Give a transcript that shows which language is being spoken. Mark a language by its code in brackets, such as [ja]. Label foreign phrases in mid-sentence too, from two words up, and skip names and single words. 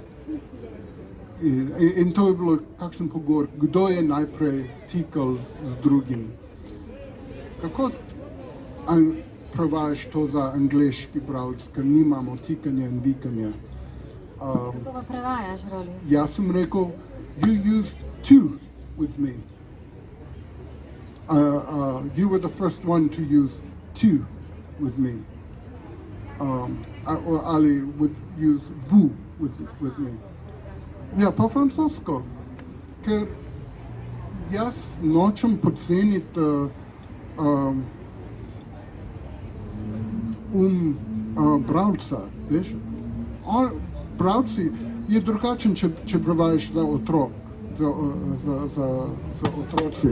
[sl] In to je bilo kakšen pogovor, kdo je najprej tikal z drugim. Kako prevajaš to za angleški bralec, ker nimamo tikanja in vikanja? Kako pa prevajaš, Rawley? Jaz sem rekel, [en] you used to with me. You were the first one to use to with me. Ali use vous with me. [sl] Ja, po francosko. Ker jaz nočem podceniti bralca, veš? Bralci je drugačen, če prevajaš za otrok, za otroci.